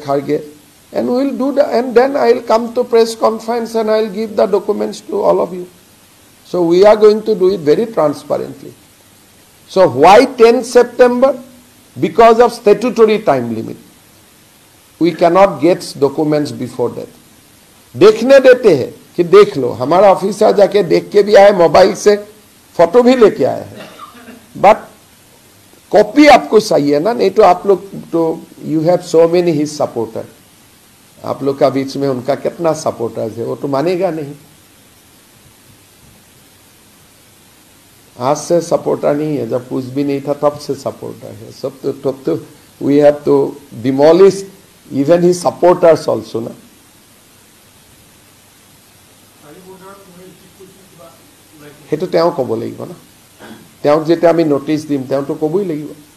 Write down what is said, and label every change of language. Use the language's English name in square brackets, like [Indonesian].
[English] Kharge, and we will do that, and then I will come to press conference and I will give the documents to all of you. So we are going to do it very transparently. So why 10 September? Because of statutory time limit. We cannot get documents before that. [Hindi] देखने देते हैं कि देख लो, हमारा officer जाके देख के भी आए, मोबाइल से फोटो भी लेके आए हैं, बट कॉपी आपको चाहिए ना, नहीं तो आप लोग तो [English] you have so many his supporter, [Hindi] आप लोग का बीच में उनका कितना सपोर्टर्स है, वो तो मानेगा नहीं. आज से सपोर्टर नहीं है, जब कुछ भी नहीं था तब से सपोर्टर है. सब तो तब तो [English] We have to demolish even his supporters also ना. [Assamese] সেইটো তেওঁ ক'ব লাগিব না, তেওঁক যেতিয়া আমি নোটিছ দিম তেওঁতো ক'বই লাগিব.